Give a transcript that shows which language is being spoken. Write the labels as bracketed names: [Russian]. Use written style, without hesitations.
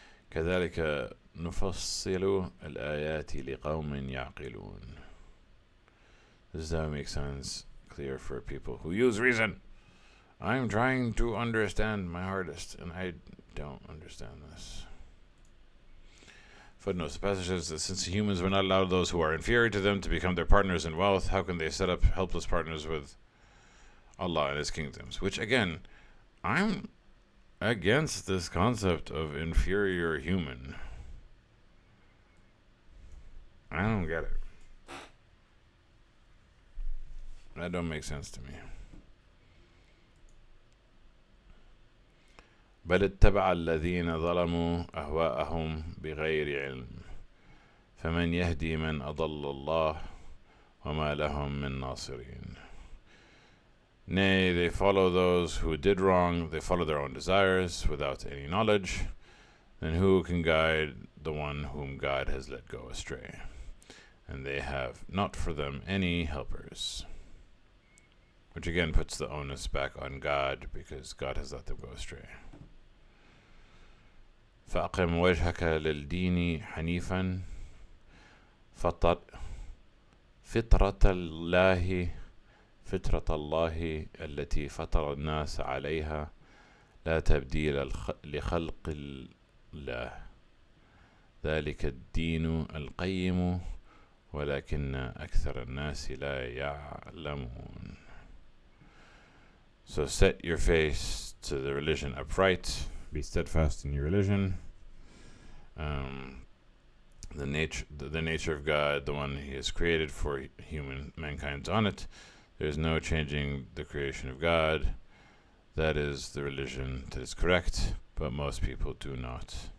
[Arabic] كذلك نفصل الآيات لقوم يعقلون. [English] This is how it makes sense clear for people who use reason. I'm trying to understand my hardest, and I don't understand this. Footnotes. The passage says that since humans will not allow those who are inferior to them to become their partners in wealth, how can they set up helpless partners with Allah and His kingdoms? Which, again, I'm against this concept of inferior human. I don't get it. That don't make sense to me. [Arabic] بل اتبع الذين ظلموا أهواءهم بغير علم فمن يهدي من أضل الله وما لهم من ناصرين. [English] Nay, they follow those who did wrong, they follow their own desires without any knowledge, then who can guide the one whom God has let go astray? And they have not for them any helpers. Which again puts the onus back on God, because God has let them go astray. [Arabic] فأقم وجهك للدين حنيفا فطر فطرة الله فطرة الله التي فطر الناس عليها لا تبديل لخلق الله ذلك الدين القيم ولكن أكثر الناس لا يعلمون. [English] So set your face to the religion upright, be steadfast in your religion. The nature of God, the one He has created for mankind's on it. There is no changing the creation of God. That is the religion that is correct, but most people do not.